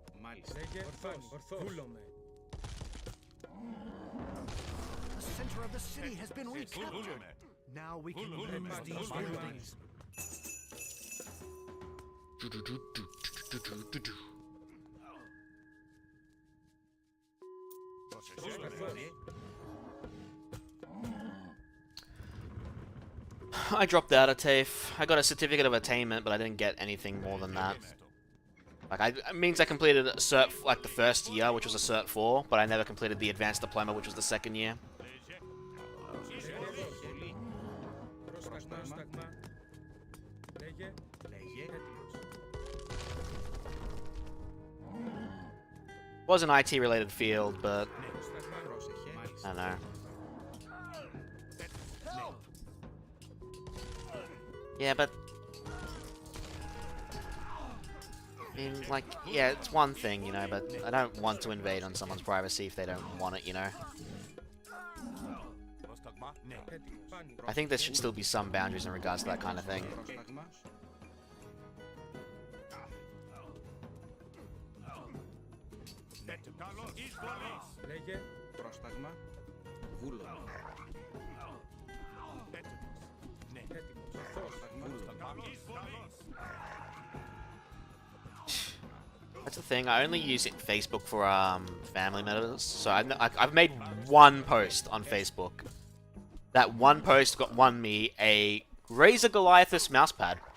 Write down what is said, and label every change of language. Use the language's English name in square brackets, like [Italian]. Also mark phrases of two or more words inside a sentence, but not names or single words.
[Greek] Λέγε ορθός. Βούλομαι. [English] The center of the city has been recaptured. Now we can use these buildings. I dropped out of TAFE. I got a certificate of attainment, but I didn't get anything more than that. Like, it means I completed a cert, like, the first year, which was a Cert 4, but I never completed the Advanced Diploma, which was the second year. [Greek] Πρόσταγμα. Λέγε. [English] Was an IT-related field, but I don't know. Yeah, but I mean, like, yeah, it's one thing, you know, but I don't want to invade on someone's privacy if they don't want it, you know. I think there should still be some boundaries in regards to that kind of thing. [Greek] Λέγε. Πρόσταγμα. Βούλομαι. [English] That's the thing. I only use Facebook for family members, so I've made one post on Facebook. That one post won me a Razor Goliathus mousepad.